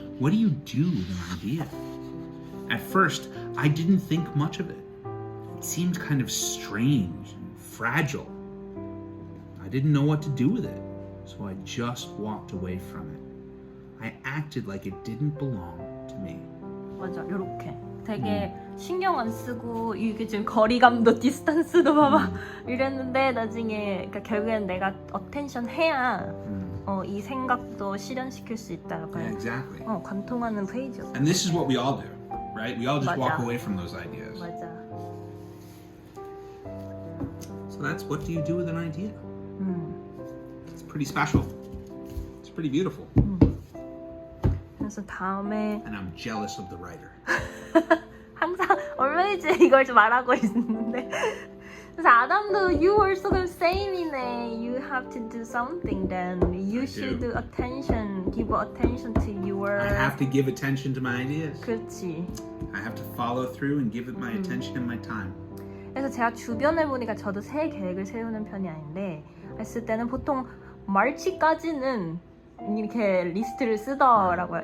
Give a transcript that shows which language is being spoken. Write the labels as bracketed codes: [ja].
[en] What do you do with an idea? At first, I didn't think much of it. It seemed kind of strange and fragile. I didn't know what to do with it, so I just walked away from it. I acted like it didn't belong to me. [ko] 맞아, 요렇게 되게 신경 안 쓰고 이게 지금 거리감도 디스턴스도 봐봐 이랬는데 나중에 그러니까 결국엔 내가 어텐션 해야 이 생각도 실현시킬 수 있다라고 [en] Yeah, exactly. [ko] 관통하는 페이지였어. [en] And this is what we all do, right? We all just [ko] 맞아. [en] walk away from those ideas. [ko] 맞아. [en] So that's what do you do with an idea? It's pretty special. It's pretty beautiful. [ko] 그래서 다음에 [en] And I'm jealous of the writer. [ko] 항상 얼마이지 이걸 좀 말하고 있는데 그래서 아담도 [en] you also the same [ko] 이네. [en] You have to do something then. You should do attention, give attention to your. I have to give attention to my ideas. [ko] 그렇지. [en] I have to follow through and give it my attention and my time. [ko] 그래서 제가 주변을 보니까 저도 새해 계획을 세우는 편이 아닌데 했을 때는 보통 마르치까지는 이렇게 리스트를 쓰더라고요.